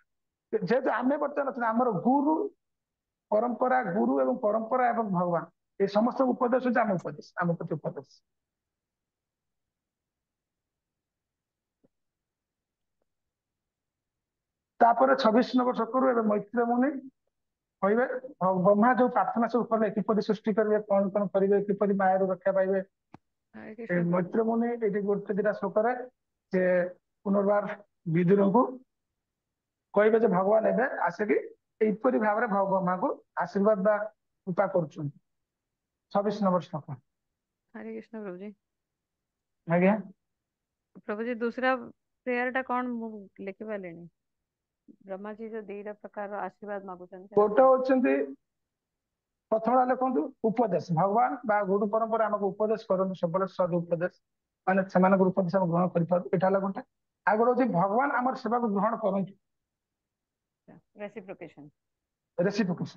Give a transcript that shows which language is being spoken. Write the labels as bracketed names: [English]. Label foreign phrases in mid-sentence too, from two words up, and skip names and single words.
[Odia] ଯେହେତୁ ଆମେ ବର୍ତ୍ତମାନ ଅଛନ୍ତି, ଆମର ଗୁରୁ ପରମ୍ପରା, ଗୁରୁ ଏବଂ ପରମ୍ପରା ଏବଂ ଭଗବାନ ଏ ସମସ୍ତ ଉପଦେଶ ହଉଛି ଆମ ଉପଦେଶ, ଆମ ପ୍ରତି ଉପଦେଶ। ତାପରେ 26 ନମ୍ବର ଶ୍ଲୋକରୁ ଏବେ ମୈତ୍ର ମୁନି କହିବେ ବ୍ରହ୍ମା ଯୋଉ ପ୍ରାର୍ଥନା ସବୁ କଲେ କିପରି ସୃଷ୍ଟି କରିବେ, କଣ କରିବେ, କିପରି ମାୟାରୁ ରକ୍ଷା ପାଇବେ। [Hindi] हरे कृष्ण प्रभु [Odia] ମୈତ୍ର ମୁନି ଏଠି ଗୋଟେ ଦିଟା ଶ୍ଲୋକରେ ସେ ପୁନର୍ବାର ବିଦୁରଙ୍କୁ କହିବେ ଯେ ଭଗବାନ ଏବେ ଆସିକି ଏଇପରି ଭାବରେ ବ୍ରହ୍ମାଙ୍କୁ ଆଶୀର୍ବାଦ ବା କୃପା କରୁଛନ୍ତି। 26 ନମ୍ବର ଶ୍ଲୋକ। [Hindi] हरे कृष्ण [Odia] ଆଜ୍ଞା [Hindi] प्रभु जी दूसरा [Odia] ପ୍ରେୟର ଟା କୌନ ମୁ ଲିଖି ପାଲେନି ବ୍ରହ୍ମା ଜୀ ଯୋ ଦିଟା ପ୍ରକାର ଆଶୀର୍ବାଦ ମାଗୁଚନ୍ତି ଗୋଟେ ହଉଛନ୍ତି ପ୍ରଥମ ଲେଖନ୍ତୁ ଉପଦେଶ, ଭଗବାନ ବା ଗୁରୁ ପରମ୍ପରା ଆମକୁ ଉପଦେଶ କରନ୍ତୁ ସବୁବେଳେ ସଦ୍ ଉପଦେଶ, ମାନେ ସେମାନଙ୍କର ଉପଦେଶ ଆମେ ଗ୍ରହଣ କରିପାରୁ, ଏଇଟା ହେଲା ଗୋଟେ। ଆଉ ଗୋଟେ ହଉଛି ଭଗବାନ ଆମର ସେବାକୁ ଗ୍ରହଣ କରନ୍ତୁ, [English] रेसिप्रोकेशन ରେସିପ୍ରୋକେସନ।